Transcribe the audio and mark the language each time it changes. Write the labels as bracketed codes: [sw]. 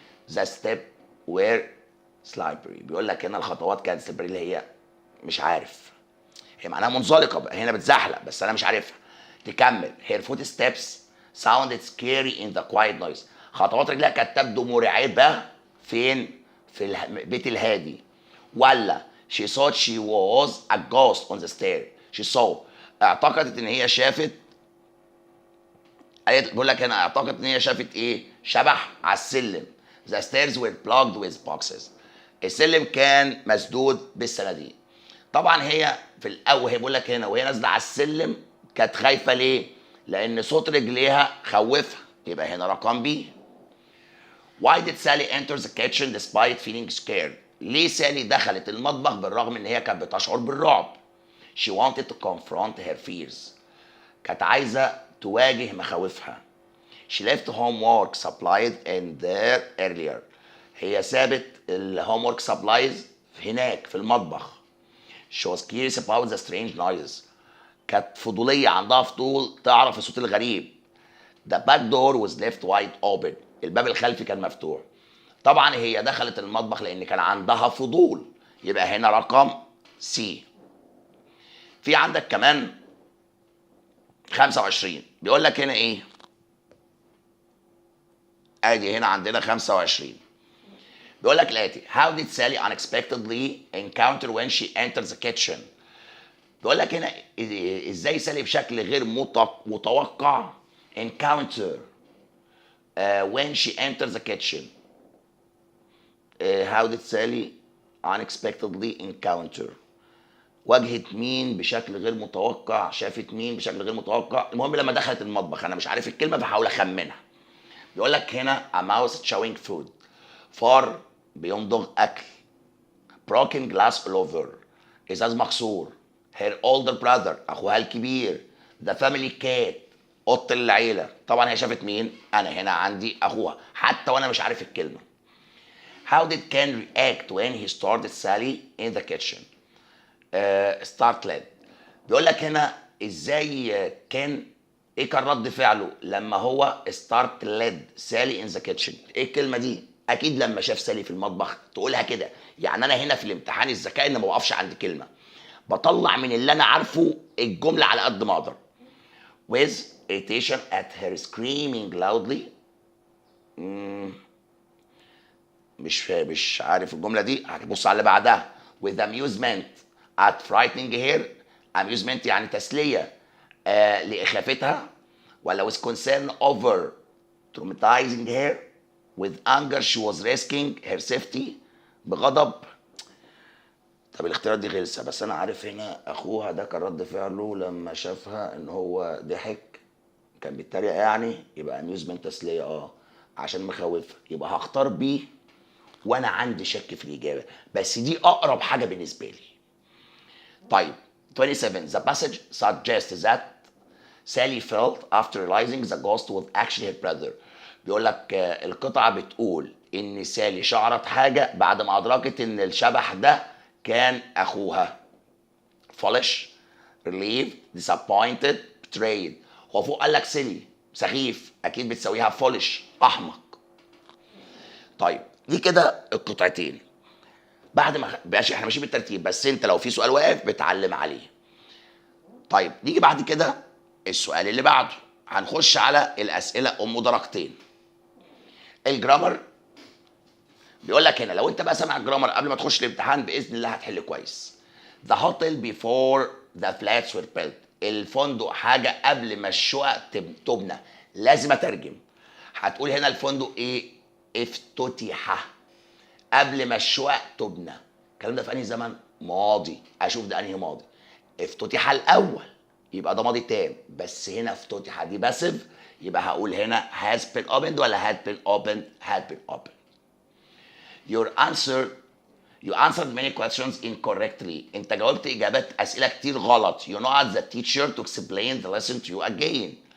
[en] The step were slippery. [ar] بيقول لك هنا الخطوات كانت slippery اللي هي مش عارف. هي معناها منزلقه بقى، هنا بتزحلق بس انا مش عارفها. تكمل. [en] Her footsteps sounded scary in the quiet noise. [ar] خطوات رجلها كانت تبدو مرعبه فين؟ في البيت الهادي. ولا [en] she thought she was a ghost on the stair. She saw. [ar] اعتقدت ان هي شافت. بقول لك هنا اعتقدت ان هي شافت ايه؟ شبح على السلم. [en] The stairs were blocked with boxes. [ar] السلم كان مسدود بالصناديق. طبعا هي في الاول هي بقول لك هنا وهي نازله على السلم كانت خايفه. ليه؟ لان صوت رجليها خوفها. يبقى هنا رقم بي. [en] Why did Sally enter the kitchen despite feeling scared. [ar] ليه سالي دخلت المطبخ بالرغم ان هي كانت بتشعر بالرعب؟ [en] She wanted to confront her fears. [ar] كانت عايزه تواجه مخاوفها. [en] She left homework supplied in there earlier. [ar] هي سابت الهوم ورك سبلايز هناك في المطبخ. [en] She was curious about the strange noises. [ar] كانت فضولية، عندها فضول تعرف الصوت الغريب. [en] The back door was left wide open. [ar] الباب الخلفي كان مفتوح. طبعا هي دخلت المطبخ لأن كان عندها فضول، يبقى هنا رقم سي. في عندك كمان 25 بيقول لك هنا ايه؟ ادي هنا عندنا 25 بيقول لك الاتي: [en] How did Sally unexpectedly encounter when she enters the kitchen؟ [ar] بيقول لك هنا ازاي سالي بشكل غير متوقع [en] encounter when she enters the kitchen. How did Sally unexpectedly encounter؟ [ar] واجهت مين بشكل غير متوقع، شافت مين بشكل غير متوقع. المهم لما دخلت المطبخ، انا مش عارف الكلمه فحاول اخمنها. بيقول لك هنا [en] a mouse chewing food، [ar] فار بيمضغ اكل. [en] broken glass all over، [ar] ازاز مكسور. [en] her older brother، [ar] اخوها الكبير. [en] the family cat، [ar] قط العيله. طبعا هي شافت مين؟ انا هنا عندي اخوها حتى وانا مش عارف الكلمه. [en] how did Ken react when he started Sally in the kitchen؟ startled. [ar] بيقول لك هنا ازاي كان ايه كان رد فعله لما هو ستارت ليد سالي ان ذا كيتشن. ايه الكلمه دي؟ اكيد لما شاف سالي في المطبخ تقولها كده. يعني انا هنا في الامتحان الذكاء ان ما بقفش عند كلمه، بطلع من اللي انا عارفه الجمله على قد ما اقدر. [en] with irritation at her screaming loudly. [ar] مش عارف الجمله دي، هتبص على اللي بعدها. [en] with amusement at frightening her. amusement [ar] يعني تسليه لإخافتها، ولا [en] with concern over traumatizing her. with anger she was risking her safety. [ar] بغضب. طب الاختيارات دي غلسه، بس انا عارف هنا اخوها ده كان رد فعله لما شافها ان هو ضحك، كان بيتريق يعني، يبقى amusement تسليه عشان مخوفها، يبقى هختار بيه وانا عندي شك في الاجابه، بس دي اقرب حاجه بالنسبه لي. [en] طيب 27 the passage suggests that Sally felt after realizing the ghost was actually her brother. [ar] بيقول لك القطعة بتقول إن سالي شعرت حاجة بعد ما أدركت إن الشبح ده كان أخوها. [en] foolish، relieved، disappointed، betrayed. [ar] هو فوق قال لك سيلي سخيف، أكيد بتساويها foolish أحمق. طيب دي كده القطعتين. بعد ما ماشي احنا ماشيين بالترتيب، بس انت لو في سؤال واقف بتعلم عليه. طيب نيجي بعد كده السؤال اللي بعده، هنخش على الاسئله ام درجتين. الجرامر بيقول لك هنا، لو انت بقى سامع الجرامر قبل ما تخش الامتحان باذن الله هتحل كويس. [en] The hotel before the flats were built. [ar] الفندق حاجه قبل ما الشقق تبنى. لازم اترجم. هتقول هنا الفندق ايه؟ افتتح قبل ما الشقق تبنى. الكلام ده في انهي زمن؟ ماضي. اشوف ده انهي ماضي. افتتح الاول يبقى ده ماضي تام، بس هنا افتتح دي باسيف، يبقى هقول هنا [en] has been opened [ar] ولا [en] had been opened؟ [ar] had been opened. [en] You answered many questions incorrectly. [ar] انت جاوبت اجابات اسئله كتير غلط. [en] You know the teacher to explain the lesson to you again.